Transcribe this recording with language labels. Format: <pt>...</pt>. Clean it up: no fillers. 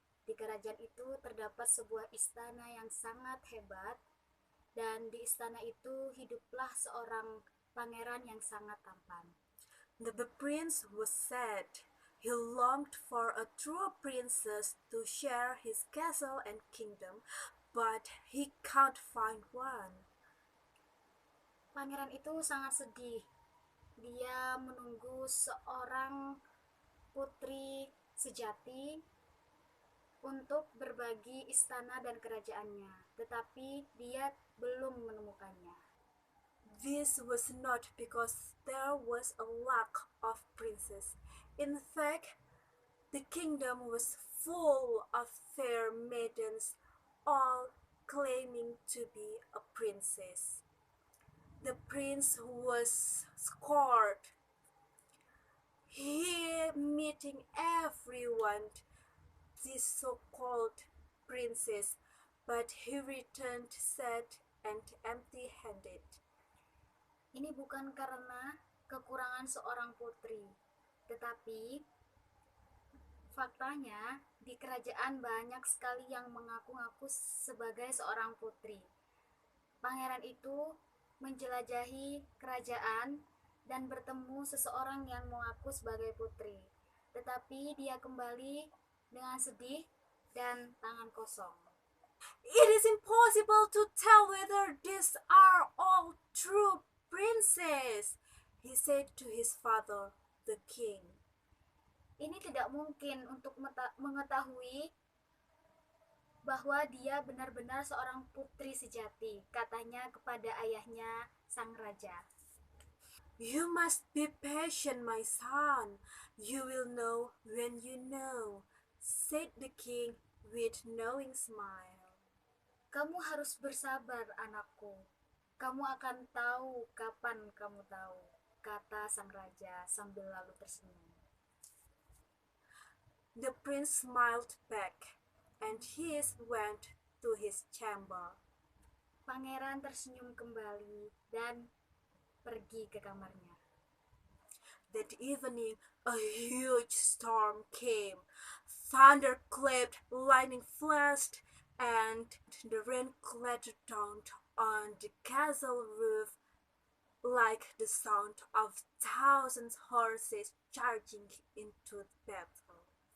<id>Di kerajaan itu terdapat sebuah istana yang sangat hebat, dan di istana itu hiduplah seorang pangeran yang sangat tampan.</id> <en>The prince was sad. He longed for a true princess to share his castle and kingdom, but he can't find one.</en> <id>Pangeran itu sangat sedih. Dia menunggu seorang putri sejati untuk berbagi istana dan kerajaannya, tetapi dia belum menemukannya.</id> <en>This was not because there was a lack of princes. In fact, the kingdom was full of fair maidens, all claiming to be a princess. The prince was scared. He meeting everyone, this so-called princess, but he returned sad and empty-handed.</en> <id>Ini bukan karena kekurangan seorang putri, tetapi faktanya di kerajaan banyak sekali yang mengaku-ngaku sebagai seorang putri. Pangeran itu menjelajahi kerajaan dan bertemu seseorang yang mengaku sebagai putri, tetapi dia kembali dengan sedih dan tangan kosong.</id> <en>It is impossible to tell whether these are all true princes, he said to his father, the king.</en> <id>Ini tidak mungkin untuk mengetahui bahwa dia benar-benar seorang putri sejati, katanya kepada ayahnya, sang raja.</id> <en>You must be patient, my son. You will know when you know, said the king with knowing smile.</en> <id>Kamu harus bersabar, anakku. Kamu akan tahu kapan kamu tahu, kata sang raja sambil lalu tersenyum.</id> <en>The prince smiled back, and he went to his chamber.</en> <id>Pangeran tersenyum kembali dan pergi ke kamarnya.</id> <en>That evening, a huge storm came. Thunder clapped, lightning flashed, and the rain clattered down on the castle roof like the sound of thousands horses charging into battle.</en>